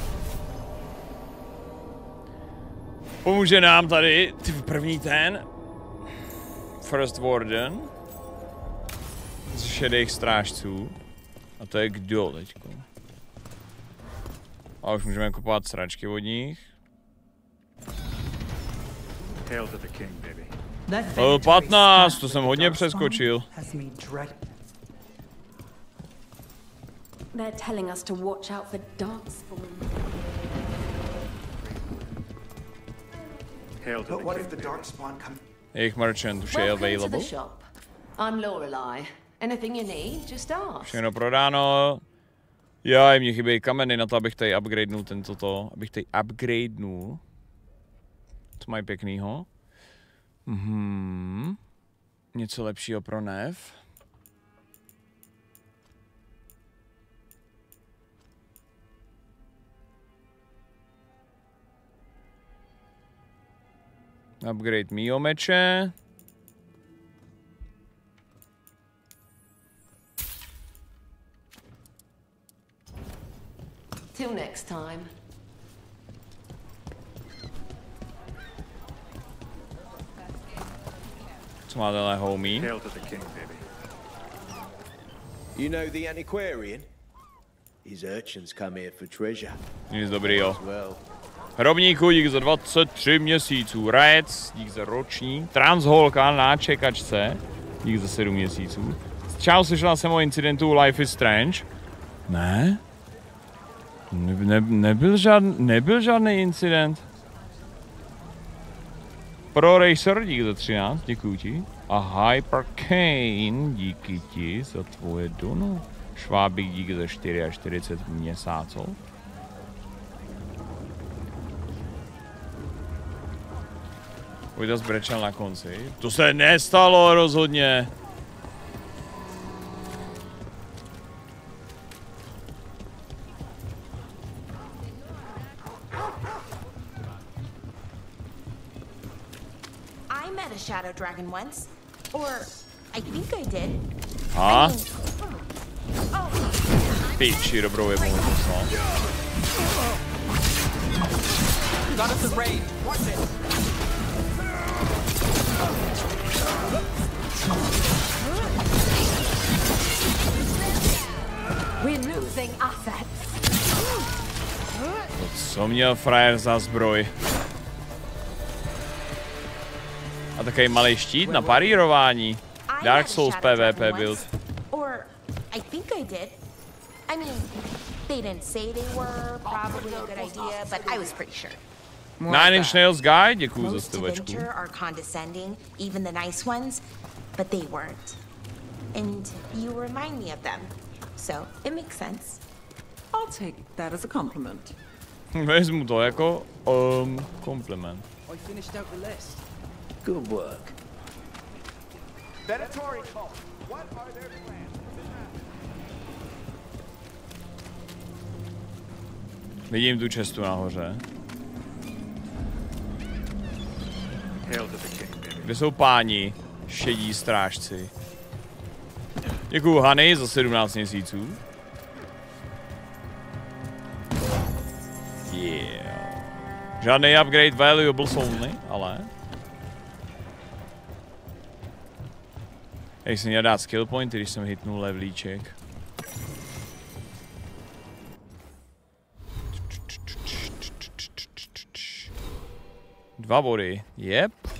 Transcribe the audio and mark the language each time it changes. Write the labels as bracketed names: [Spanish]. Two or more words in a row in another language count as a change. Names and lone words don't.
[Czech] Pomůže nám tady první ten [English] First Warden [Czech] z šedých strážců. A to je kdo teďko? A už můžeme kupovat sračky od nich. Level 15, to jsem hodně přeskočil. [English] They're telling us to watch out for darkspawn. But what if the darkspawn come? [Czech] Jejich merchant už je available. [English] I'm Lorelei. Anything you need, just ask. [Czech] Všechno prodáno. Já, mně chybějí kameny na to, abych tady upgradenul tento. Abych tady upgradenul. Co mají pěknýho? Něco lepšího pro Nev. Upgrade mýho meče. [English] Till next time. [Czech] Co má tenhle homie? [English] You know the antiquarian? His urchins come here for treasure. [Czech] Nic dobrýho. Hrobníku, dík za 23 měsíců. Rec, dík za roční. Transholka na čekačce, dík za 7 měsíců. Čau, slyšela jsem o incidentu Life is Strange. Ne? Nebyl žádný incident. Pro Racer, dík za 13, děkuju ti. A Hypercane, díky ti za tvoje dono. Švábík, dík za 44 měsíců. Pojďte zbrečel na konci. To se nestalo rozhodně. [English] I met a shadow dragon once. Or I think I did. [Czech] A? Piči, dobrou je mohl poslal. [English] Got us in range. Watch it. We're losing assets. [Czech] Co měl frajer za zbroj? A takový malý štít na parírování. [English] Dark Souls PvP build. Or I think I did. I mean, they didn't say they were probably a good idea, but I was pretty sure. Nine Inch Nails guy, [Czech] děkuju za Most stovečku. [English] Adventure are condescending, even the nice ones, but they weren't. And you remind me of them, so it makes sense. I'll take that as a compliment. Vezmu to jako kompliment. I finished out the list. Good work. Venatori cult. What are their plans? [Czech] Vidím tu čestu nahoře. Kde jsou páni? Šedí strážci. Děkuju Hany za 17 měsíců. [English] Yeah. [Czech] Žádný [English] upgrade valuables only, [Czech] ale... Jak jsem měl dát skill point, když jsem hitnul levelíček. Dva body, yep.